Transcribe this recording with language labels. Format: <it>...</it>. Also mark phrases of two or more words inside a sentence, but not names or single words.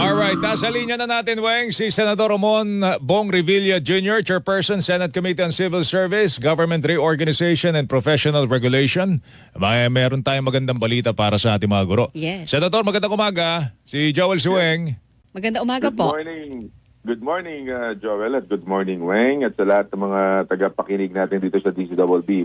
<tl>Alright, nasa linya na natin, Weng, si Senador Ramon Bong Revilla Jr., Chairperson, Senate Committee on Civil Service, Government Reorganization and Professional Regulation. Meron tayong magandang balita para sa ating mga guro. Yes. Senador, magandang umaga. Si Joel Sueng. Maganda umaga po.</tl> <en>Good morning,</en> <tl>Joel, at</tl> <en>good morning,</en> <tl>Weng, at sa lahat ng mga tagapakinig natin dito sa DCWB.</tl>